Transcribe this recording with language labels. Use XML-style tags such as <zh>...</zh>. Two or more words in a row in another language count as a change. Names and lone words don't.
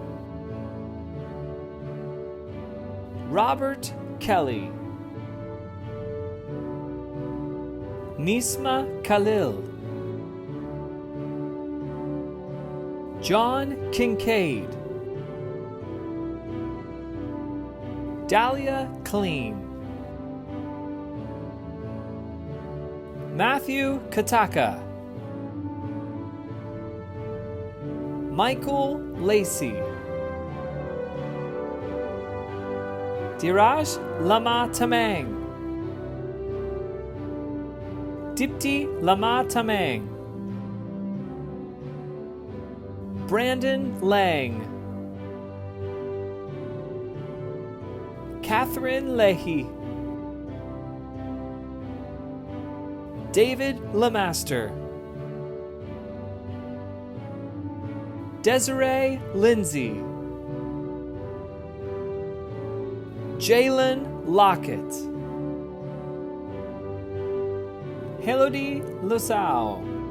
<en>Robert Kelly, Nisma Khalil, John Kincaid, Dahlia Clean, Matthew Kataka, Michael Lacey, Diraj Lama Tamang, Dipti Lama Tamang, Brandon Lang, Catherine Leahy, David Lemaster, Desiree Lindsay, Jalen Lockett, Elodie Lusau,</en>